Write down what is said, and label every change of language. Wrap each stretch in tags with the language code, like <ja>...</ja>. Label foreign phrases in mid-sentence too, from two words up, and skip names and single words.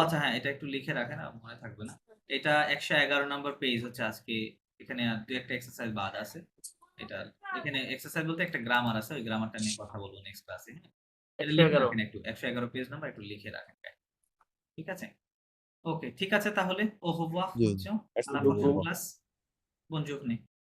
<bn>আচ্ছা, হ্যাঁ, এটা একটু লিখে রাখেন, মনে থাকবে না। এটা 111 নম্বর পেজ হচ্ছে আজকে। এখানে দু একটা এক্সারসাইজ বাদ আছে। এটা এখানে এক্সারসাইজ বলতে একটা গ্রামার আছে, ওই গ্রামারটা নিয়ে কথা বলবো নেক্সট ক্লাসে। এটা লিখে 111 রাখেন একটু, 111 পেজ নাম্বার একটু লিখে রাখেন, ঠিক আছে? ওকে, ঠিক আছে, তাহলে</bn> <fr>au revoir,</fr> <bn>জি,</bn> <fr>à la</fr> <bn>জি।</bn> <fr>prochaine classe. Bonne journée.</fr>